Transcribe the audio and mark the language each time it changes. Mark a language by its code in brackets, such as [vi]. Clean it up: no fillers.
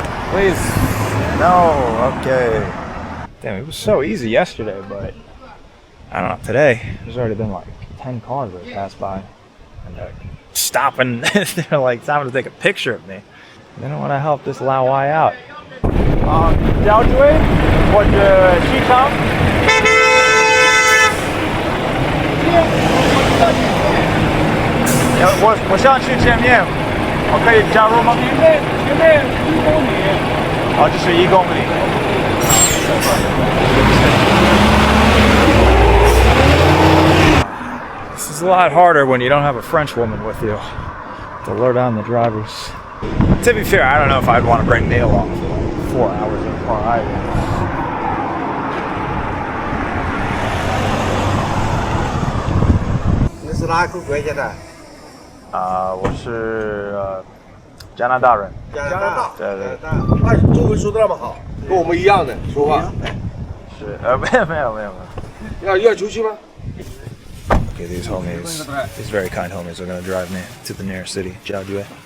[en] Please. No, okay. Damn, it was so easy yesterday, but I don't know, today there's already been like 10 cars that passed by and they're stopping. They're like stopping to take a picture of me. They don't want to help this Lao Wai out. [zh] Jiaojui或者西昌。我想去见面，我可以加入吗？前面1公里。哦，这是1公里。 [en] This is a lot harder when you don't have a French woman with you to lure down the drivers. To be fair, I don't know if I'd want to bring Neil along for like 4 hours in the car either. [zh] 你是哪个国家的？我是加拿大人。加拿大。对。那中文说的那么好，跟我们一样的说话。是没有。要出去吗？ [en] Okay, these homies, these very kind homies are going to drive me to the nearest city, Jiaojui.